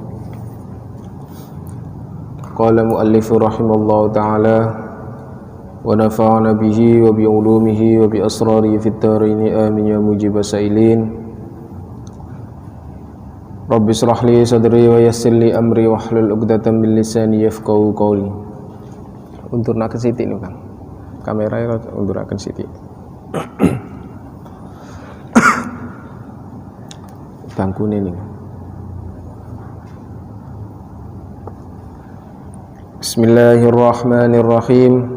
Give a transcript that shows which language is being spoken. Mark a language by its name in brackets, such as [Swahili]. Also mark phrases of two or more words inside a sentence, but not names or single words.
[Arabic] قال مؤلف رحمه الله تعالى ونفعنا به وبعلومه وبأسراره في الدارين آمين يا مجيب السائلين. رب اشرح لي صدري ويسر لي أمري واحلل عقدة من لساني يفقهوا قولي. [Javanese] Undurnaken sithik niku Kang. Kamera unduraken sithik. Bangkune niku. [Arabic] Bismillahirrahmanirrahim.